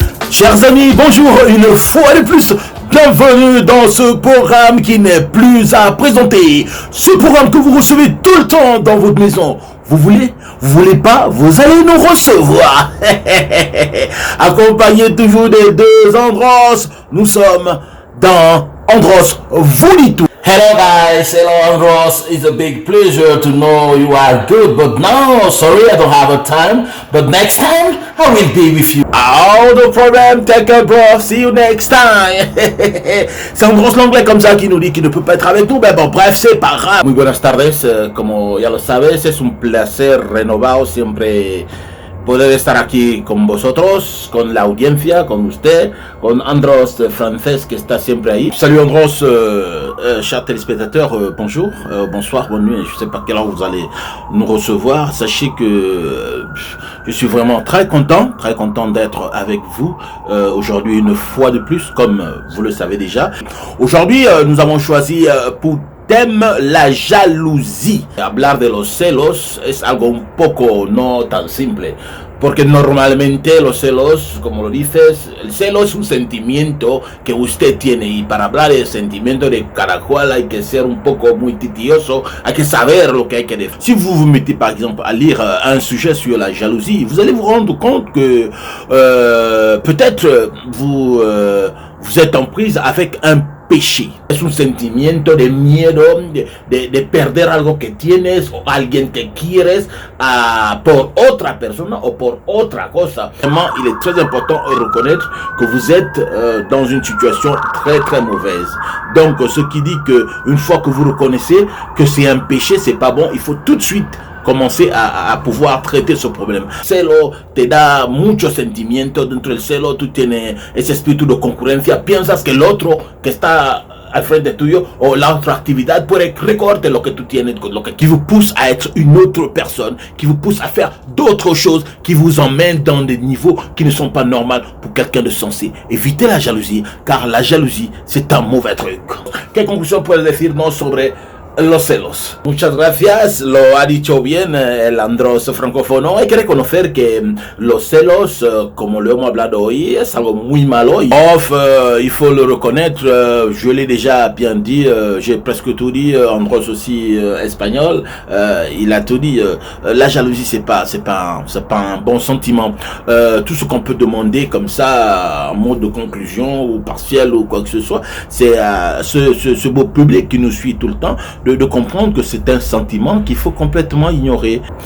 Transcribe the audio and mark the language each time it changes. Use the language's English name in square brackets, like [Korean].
[French] Chers amis, bonjour une fois de plus. Bienvenue dans ce programme qui n'est plus à présenter. Ce programme que vous recevez tout le temps dans votre maison. Vous voulez pas, vous allez nous recevoir. Accompagné toujours des deux Andros, nous sommes dans Andros Vulitu. [English] Hello guys, hello Andros. It's a big pleasure to know you are good, but now, sorry I don't have a time, but next time I will be with you. Oh, no problem, take a breath, see you next time. [French] C'est Andros l'anglais comme ça qui nous dit qu'il ne peut pas être avec nous, mais bon, bref, c'est pas grave. [Spanish] Muy buenas tardes, como ya lo sabes, es un placer renovado siempre poder estar aquí con vosotros, con la audiencia, con usted, con Andros Francés qui está siempre ahí. [French] Salut Andros, chers téléspectateurs, bonjour, bonsoir, bonne nuit, je sais pas quelle heure vous allez nous recevoir. Sachez que je suis vraiment très content d'être avec vous aujourd'hui une fois de plus, comme vous le savez déjà. Aujourd'hui, nous avons choisi pour thème la jalousie. [Spanish] Hablar de los celos es algo un poco no tan simple, porque normalmente los celos, como lo dices, el celo es un sentimiento que usted tiene, y para hablar del sentimiento de cada cual hay que ser un poco muy titioso, hay que saber lo que hay que decir. [French] Si vous vous mettez par exemple à lire un sujet sur la jalousie, vous allez vous rendre compte que peut-être vous êtes en prise avec un péché. [Spanish] Es un sentimiento de miedo, de perder algo que tienes o alguien que quieres por otra persona o por otra cosa. [French] Vraiment, il est très important de reconnaître que vous êtes dans une situation très mauvaise. Donc, ce qui dit que une fois que vous reconnaissez que c'est un péché, c'est pas bon, il faut tout de suite commencer a pouvoir traiter ce problème. [Spanish] Celo te da mucho sentimiento. Dentro del celo tú tienes ese espíritu de concurrencia. Piensas que el otro que está al frente tuyo o la otra actividad puede recordarte lo que tú tienes, [French] qui vous pousse à être une autre personne, qui vous pousse à faire d'autres choses, qui vous emmènent dans des niveaux qui ne sont pas normaux pour quelqu'un de sensé. Évitez la jalousie, car la jalousie c'est un mauvais truc. [Spanish] ¿Qué conclusión puedes decirnos sobre los celos? Muchas gracias, lo ha dicho bien el Andros francófono. Hay que reconocer que los celos, como lo hemos hablado hoy, es algo muy malo. [French] Il faut le reconnaître, je l'ai déjà bien dit, j'ai presque tout dit, Andros aussi espagnol, il a tout dit. La jalousie c'est pas un bon sentiment. Tout ce qu'on peut demander comme ça, en mode de conclusion ou partiel ou quoi que ce soit, c'est ce beau public qui nous suit tout le temps, de comprendre que c'est un sentiment qu'il faut complètement ignorer.